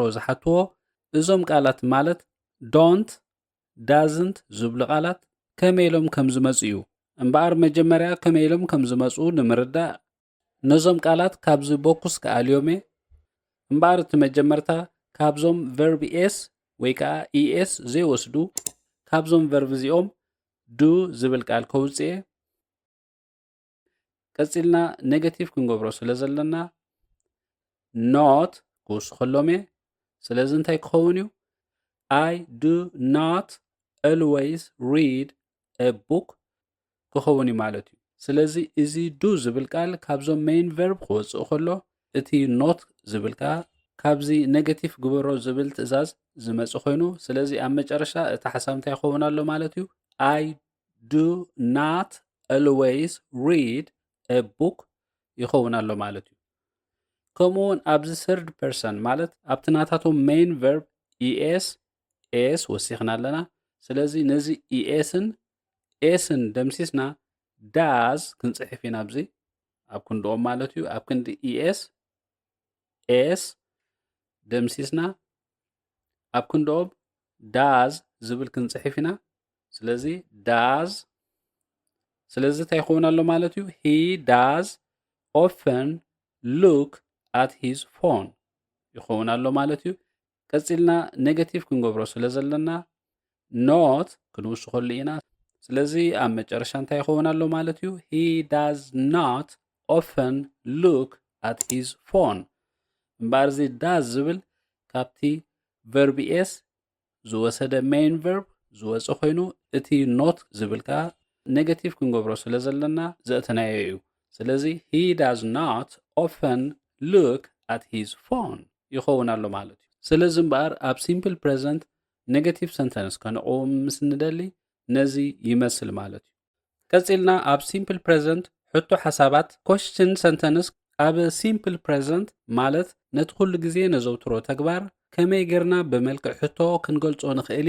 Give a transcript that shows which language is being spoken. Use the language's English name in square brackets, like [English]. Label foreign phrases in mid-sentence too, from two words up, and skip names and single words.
[Tigrinya] ዝሓትዎ እዞም ቃላት ማለት [English] don't doesn't [Tigrinya] ዝብሉ ቃላት ከመኢሎም ከም ዝመፁ እዩ። እምበኣር መጀመርያ ከመኢሎም ከም ዝመፁ ንምርዳእ ነዞም ቃላት ካብዚ ቦኩስ ከኣልዮም እየ። እምበኣር እቲ መጀመርታ ካብዞም [English] verb s [Tigrinya] ወይ ከዓ ኢኤስ ዘይወስዱ ካብዞም ቨርብ እዚኦም ዱ ዝብል ቃል ከውፅእ እየ። ቀፂልና ኔጌቲቭ ክንገብሮ ስለ ዘለና ኖት ክውስኸሎም እየ። ስለዚ እንታይ ክኸውን እዩ [English] I do not always read a book [Tigrinya] ክኸውን እዩ ማለት እዩ። ስለዚ እዚ ዱ ዝብል ቃል ካብዞም [English] main verb [Tigrinya] ክወፅእ ከሎ እቲ ኖት ዝብል ቃ ካብዚ ኔጌቲቭ ግበሮ ዝብል ትእዛዝ ዝመፅእ ኮይኑ ስለዚ ኣብ መጨረሻ እቲ ሓሳብ እንታይ ክኸውን ኣሎ ማለት እዩ [English] I do not always read a book [Tigrinya] ይኸውን ኣሎ ማለት እዩ። ከምኡውን ኣብዚ [English] third person [Tigrinya] ማለት ኣብቲ ናታቶም [English] main verb [Tigrinya] ኢኤስ ኤስ ወሲኽና ኣለና። ስለዚ ነዚ ኢኤስን ኤስን ደምሲስና ዳዝ ክንፅሕፍ ኢና ኣብዚ ኣብ ክንድኦም ማለት እዩ። ኣብ ክንዲ ኢኤስ ኤስ ደምሲስና ኣብ ክንድኦም ዳዝ ዝብል ክንፅሕፍ ኢና። ስለዚ ዳዝ ስለዚ እንታይ ይኸውን ኣሎ ማለት እዩ [English] he does often look at his phone [Tigrinya] ይኸውን ኣሎ ማለት እዩ። ቀፂልና ኔጌቲቭ ክንገብሮ ስለ ዘለና ኖት ክንውስኸሉ ኢና። ስለዚ ኣብ መጨረሻ እንታይ ይኸውን ኣሎ ማለት እዩ [English] he does not often look at his phone [Tigrinya] እምበኣር እዚ ዳዝ ዝብል ካብቲ [English] verb s [Tigrinya] ዝወሰደ [English] main verb [Tigrinya] ዝወፅእ ኮይኑ እቲ ኖት ዝብል ከዓ ኔጌቲቭ ክንገብሮ ስለ ዘለና ዘእተናዮ እዩ። ስለዚ [English] he does not often look at his phone [Tigrinya] ይኸውን ኣሎ ማለት እዩ። ስለዚ እምበኣር ኣብ [English] simple present negative sentence [Tigrinya] ከነቀውም ምስ ንደሊ ነዚ ይመስል ማለት እዩ። ቀፂልና ኣብ [English] simple present [Tigrinya] ሕቶ ሓሳባት [English] question sentence [Tigrinya] ኣብ [English] simple present [Tigrinya] ማለት ነቲ ኩሉ ግዜ ነዘውትሮ ተግባር ከመይ ጌርና ብመልክዕ ሕቶ ክንገልጾ ንኽእል